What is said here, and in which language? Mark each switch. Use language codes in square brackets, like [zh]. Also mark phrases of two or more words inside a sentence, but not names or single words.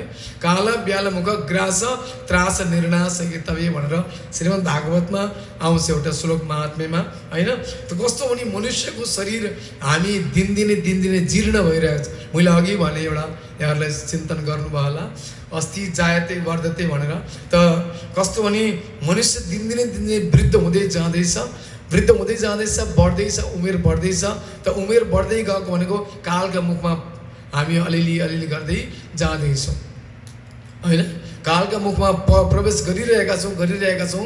[sa] काल ब्याल मुख ग्रास त्रास निर्नाश तवे [ne] भनेर श्रीमद् भागवतमा आउँछ एउटा श्लोक महात्म्यमा होइन। त कस्तो भने मनुष्यको शरीर हामी दिनदिनै जीर्ण भइरहेको छ। मैले अघि भने एउटा यहाँहरूलाई चिन्तन गर्नुभयो होला, [sa] अस्ति जायते वर्धते भनेर। [ne] त कस्तो भने मनुष्य दिनदिनै वृद्ध हुँदै जाँदैछ, बढ्दैछ, उमेर बढ्दैछ। त उमेर बढ्दै गएको भनेको कालका मुखमा हामी अलिअलि गर्दै जाँदैछौँ होइन। कालका मुखमा प्रवेश गरिरहेका छौँ।